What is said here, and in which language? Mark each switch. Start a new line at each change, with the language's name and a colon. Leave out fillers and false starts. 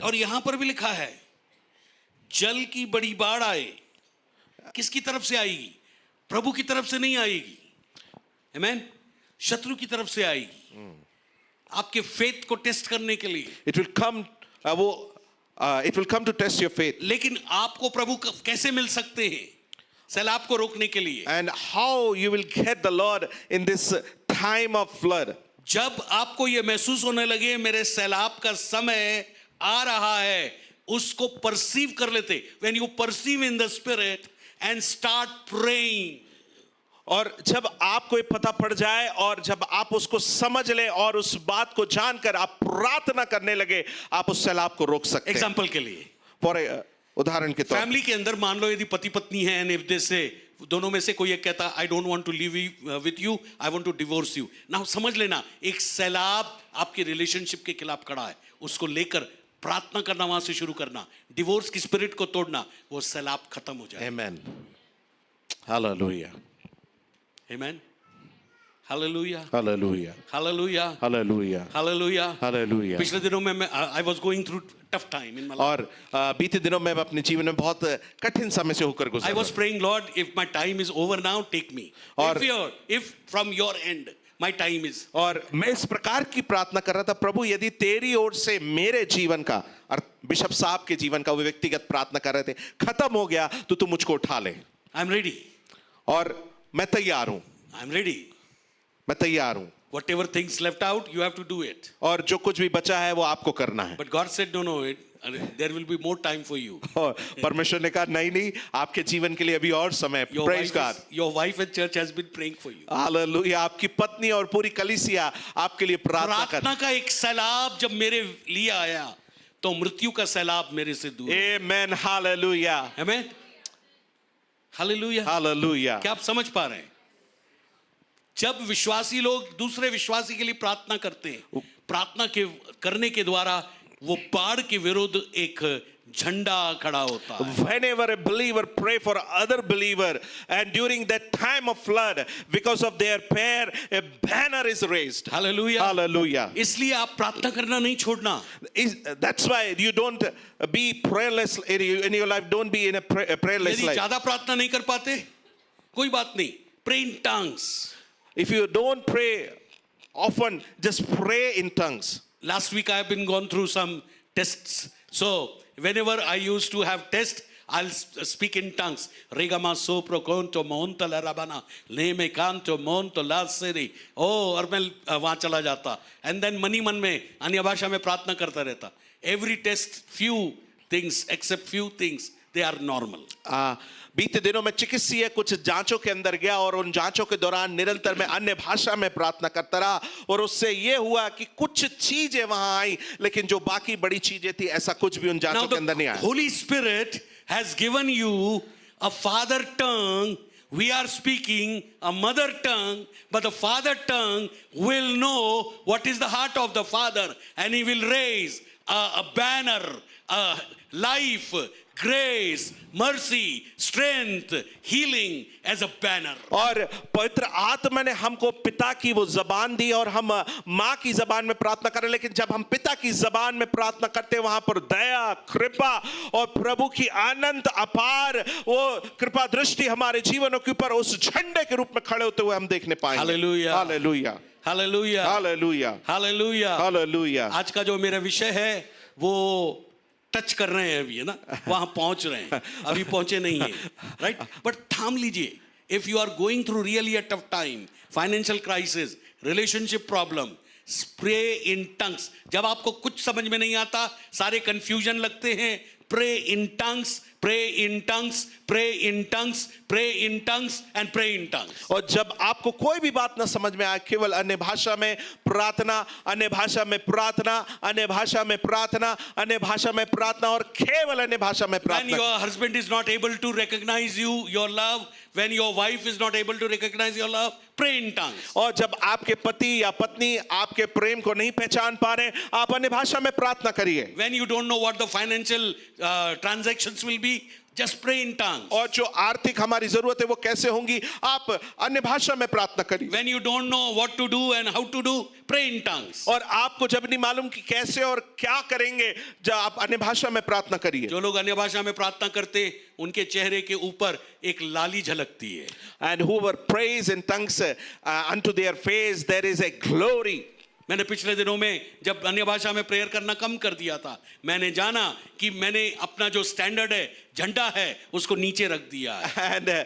Hindi: और यहां पर भी लिखा है, जल की बड़ी बाढ़ आए। किसकी तरफ से आएगी? प्रभु की तरफ से नहीं आएगी। आमीन। शत्रु की तरफ से आएगी, आपके फेथ को टेस्ट करने के लिए।
English: It will come. It will come to test your faith.
Hindi: लेकिन आपको प्रभु कैसे मिल सकते हैं सैलाब को रोकने के लिए?
English: And how you will get the Lord in this time of flood.
Hindi: जब आपको ये महसूस होने लगे मेरे सैलाब का समय आ रहा है, उसको परसीव कर लेते।
English: When you perceive in the spirit and start praying.
Hindi: और जब आपको ये पता पड़ जाए और जब आप उसको समझ ले और उस बात को जानकर आप प्रार्थना करने लगे, आप उस सैलाब को रोक सकते हैं। एग्जाम्पल के लिए, उदाहरण के तौर, फैमिली के अंदर मान लो यदि पति पत्नी है,
English: and if they say,
Hindi: दोनों में से कोई एक कहता
English: I don't want to live with you, I want to divorce you.
Hindi: ना समझ लेना, एक सैलाब आपके रिलेशनशिप के खिलाफ खड़ा है, उसको लेकर प्रार्थना करना, वहां से शुरू करना, डिवोर्स की स्पिरिट को तोड़ना, वो सैलाब खत्म हो जाए। आमेन, हालेलुया, आमेन, hallelujah, hallelujah, hallelujah, hallelujah, hallelujah, hallelujah. पिछले दिनों में मैं
English: I was going through tough time in my life.
Hindi: और बीते दिनों में अपने जीवन में बहुत कठिन समय से होकर गुजरा।
English: I was praying, Lord, if my time is over now, take me.
Hindi: और
English: if from your end my time is.
Hindi: और मैं इस प्रकार की प्रार्थना कर रहा था, प्रभु यदि तेरी ओर से मेरे जीवन का, और बिशप साहब के जीवन का, वो व्यक्तिगत प्रार्थना कर रहे थे, खत्म हो गया तो तू मुझको उठा ले।
English: I'm ready.
Hindi: और मैं तैयार हूं,
English: I'm ready.
Hindi: मैं तैयार हूं।
English: Whatever things left out, you have to do it.
Hindi: और जो कुछ भी बचा है वो आपको करना है।
English: But God said, no, there will be more time for you.
Hindi: और परमेश्वर ने कहा नहीं नहीं, आपके जीवन के लिए अभी और समय।
English: Praise God. Your wife and church has been praying for you.
Hindi: Hallelujah, आपकी पत्नी और पूरी कलीसिया आपके लिए प्रार्थना कर। प्रार्थना का एक सैलाब जब मेरे लिए आया, तो मृत्यु का सैलाब मेरे से दूर। आमेन, हालेलुया, आमेन, हालेलुया, हालेलुया। क्या आप समझ पा रहे हैं? जब विश्वासी लोग दूसरे विश्वासी के लिए प्रार्थना करते हैं, प्रार्थना के करने के द्वारा वो बाढ़ के विरुद्ध एक झंडा खड़ा होता है।
English: Whenever a believer pray for other believer, and during that time of flood, because of their prayer, a banner is raised.
Hindi: Hallelujah,
English: Hallelujah.
Hindi: इसलिए आप प्रार्थना करना नहीं छोड़ना।
English: That's why you don't be prayerless in your life. Don't be in a prayerless
Hindi: यदि
English: life.
Hindi: ज्यादा प्रार्थना नहीं कर पाते, कोई बात नहीं,
English: pray in tongues. If you don't pray often, just pray in tongues. Last week I have been gone through some tests. So whenever I used to have test, I'll speak in tongues. Regama sopro conto monta la rabana leme canto monto la seri.
Hindi: Oh, और मैं वहाँ चला जाता.
English: And then
Hindi: मन ही मन में अन्य भाषा में प्रार्थना करता रहता.
English: Every test, few things,
Hindi: except few things,
English: they are normal.
Hindi: बीते दिनों में चिकित्सीय कुछ जांचों के अंदर गया और उन जांचों के दौरान निरंतर मैं अन्य भाषा में प्रार्थना करता रहा और उससे ये हुआ कि कुछ चीजें वहां आई, लेकिन जो बाकी बड़ी चीजें थी ऐसा कुछ भी उन
English: Now
Hindi: जांचों के अंदर नहीं
English: the
Hindi: आया.
English: Holy Spirit has given you a father tongue. We are speaking a mother tongue, but the father tongue will know what is the heart of the father, and he will raise a banner, a life, grace, mercy, strength, healing as a banner.
Hindi: और पवित्र आत्मा ने हमको पिता की वो जबान दी और हम माँ की जबान में प्रार्थना करें, लेकिन जब हम पिता की जबान में प्रार्थना करते हैं वहां पर दया, कृपा और प्रभु की अनंत अपार वो कृपा दृष्टि हमारे जीवनों के ऊपर उस झंडे के रूप में खड़े होते हुए हम देखने पाएंगे.
English: Hallelujah.
Hindi: Hallelujah,
English: Hallelujah.
Hindi: Hallelujah,
English: Hallelujah.
Hindi: Hallelujah. आज का जो मेरा विषय है वो टच कर रहे हैं अभी, है ना, वहां पहुंच रहे हैं, अभी पहुंचे नहीं है, राइट. बट थाम लीजिए.
English: If you are going through really a tough time, financial crisis, relationship problem, pray in tongues.
Hindi: जब आपको कुछ समझ में नहीं आता, सारे कंफ्यूजन लगते हैं,
English: Pray in tongues, pray in tongues, pray in tongues, pray in tongues and pray in tongues.
Hindi: और जब आपको कोई भी बात ना समझ में आए, केवल अन्य भाषा में प्रार्थना, अन्य भाषा में प्रार्थना, अन्य भाषा में प्रार्थना, अन्य भाषा में प्रार्थना और केवल अन्य भाषा में
English: When
Hindi: प्रार्थना.
English: your husband is not able to recognize you, your love, when your wife is not able to recognize your love, pray in tongues.
Hindi: और जब आपके पति या पत्नी आपके प्रेम को नहीं पहचान पा रहे, आप अन्य भाषा में प्रार्थना करिए.
English: When you don't know what the financial transactions will be, just pray in tongues.
Hindi: और जो आर्थिक हमारी जरूरत है वो कैसे होंगी, आप अन्य भाषा में प्रार्थना करिए.
English: When you don't know what to do and how to do, pray in tongues.
Hindi: और आपको जब नहीं मालूम कि कैसे और क्या करेंगे, जब आप अन्य भाषा में प्रार्थना करिए. जो लोग अन्य भाषा में प्रार्थना करते, उनके चेहरे के ऊपर एक लाली झलकती है.
English: And whoever prays in tongues, unto their face there is a glory.
Hindi: मैंने पिछले दिनों में जब अन्य भाषा में प्रेयर करना कम कर दिया था, मैंने जाना कि मैंने अपना जो स्टैंडर्ड है, झंडा है, उसको नीचे रख दिया है.